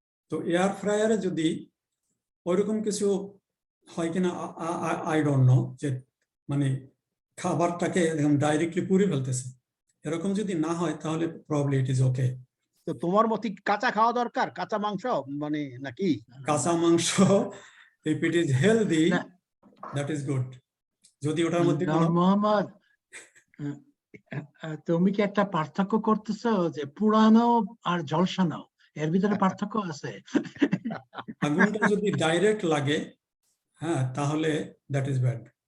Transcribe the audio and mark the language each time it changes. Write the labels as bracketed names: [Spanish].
[Bangla] তো এয়ার ফ্রায়ারে যদি ওইরকম কিছু হয় কিনা [English] I don't know, [Bangla] যে মানে খাবারটাকে একদম ডাইরেক্টলি পুড়ে ফেলতেছে, এরকম যদি না হয় তাহলে [English] Probably it is okay. [Bangla] তো তোমার মতে কাঁচা খাওয়া দরকার, কাঁচা মাংস মানে নাকি? কাঁচা মাংস [English] if it is healthy that is good, [Bangla] যদি ওটার মধ্যে মোহাম্মদ, তুমি কি একটা পার্থক্য করতেছো যে পুরানো আর ঝলসানো, এর ভিতরে পার্থক্য আছে? আগুনটা যদি ডাইরেক্ট লাগে, হ্যাঁ, তাহলে [English] That is bad.